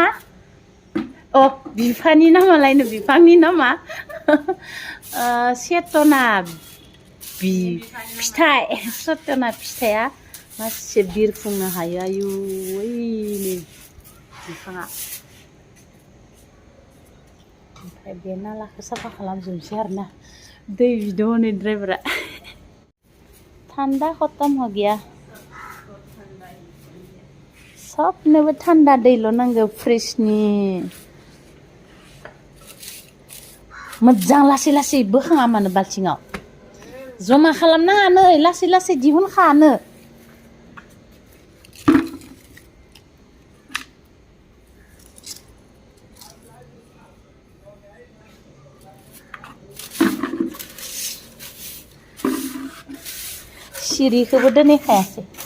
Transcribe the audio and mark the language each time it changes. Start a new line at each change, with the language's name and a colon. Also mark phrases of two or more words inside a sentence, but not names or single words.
Bodo: बिफानि नामालायनो बिफांनि नामा सेतना फिथाइ सतना फिथाइया मासे बिरफुंनो हायो आयु ओइनै बिफाङा। ओमफ्राय बे नालाखौ साफा खालामजोबनोसै आरोना दै बिदों हनै ड्राइभारा।
Hindi: ठंडा खत्म हो गया
Bodo: सबनोबो ठंडा दैल' नांगौ फ्रिजनि। मोजां लासै लासै बोखाङा मानो बाल्थिङाव जमा खालामनाङा नै लासै लासै दिहुनखानो। सिरिखौबो दोनहैखायासै।